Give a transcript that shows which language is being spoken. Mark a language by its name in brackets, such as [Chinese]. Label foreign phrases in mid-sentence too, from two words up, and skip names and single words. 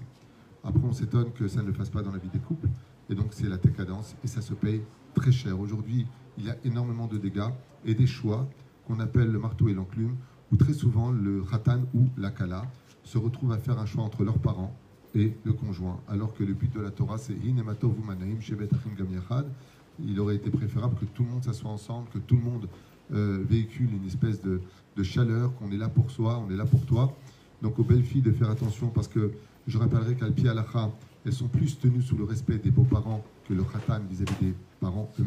[French] Après, on s'étonne que ça ne le fasse pas dans la vie des couples. Et donc, c'est la décadence. Et ça se paye très cher. Aujourd'hui, il y a énormément de dégâts et des choix qu'on appelle le marteau et l'enclume, où très souvent, le khatan ou la kala se retrouvent à faire un choix entre leurs parents et le conjoint. Alors que le but de la Torah, c'est « [Hebrew] הנה מה טוב ומה נעים שבת אחים גם יחד ». [French] Il aurait été préférable que tout le monde s'assoie ensemble, que tout le monde véhicule une espèce de chaleur, qu'on est là pour soi, on est là pour toi. Donc aux belles filles de faire attention, parce que je rappellerai qu' [Hebrew] על פי הלכה, [French] elles sont plus tenues sous le respect des beaux-parents que le khatan vis-à-vis des parents eux-mêmes, des beaux-parents.